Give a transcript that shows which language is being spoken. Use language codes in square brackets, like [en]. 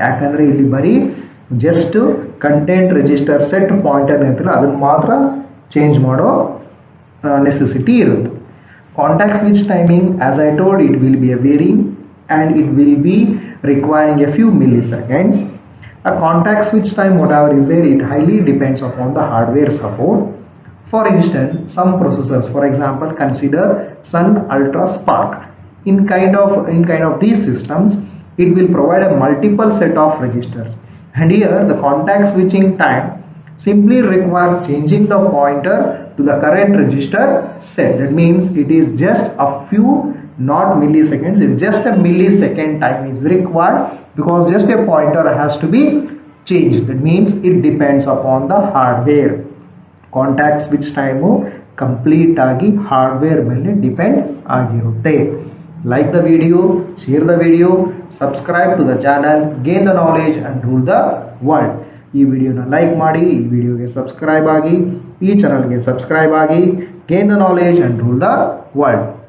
[kn] ಯಾಕಂದರೆ ಇಲ್ಲಿ ಬರೀ just content register set pointer ಇರ್ತಲ್ಲ ಅದನ್ನು ಮಾತ್ರ ಚೇಂಜ್ ಮಾಡೋ ನೆಸೆಸಿಟಿ ಇರುತ್ತೆ. [en] Contact switch timing as I told it will be a varying and it will be requiring a few milliseconds. A contact switch time, whatever is there, it highly depends upon the hardware support. For instance, some processors, for example, consider Sun Ultra Spark. In kind of these systems, it will provide a multiple set of registers, and here the contact switching time simply requires changing the pointer to the current register set. That means it is just a few, not milliseconds, it's just a millisecond time is required because just a pointer has to be changed. That means it depends upon the hardware. [kn] Contact switch time complete agi hardware ಮೇಲೆ depend ಆಗಿರುತ್ತೆ. [en] Like the video, share the video, subscribe to the channel, gain the knowledge and rule the world. [kn] ಈ ವಿಡಿಯೋನ like ಮಾಡಿ, ಈ ವಿಡಿಯೋಗೆ subscribe ಆಗಿ, ಈ ಚಾನಲ್ಗೆ ಸಬ್ಸ್ಕ್ರೈಬ್ ಆಗಿ, [en] gain the knowledge and rule the world.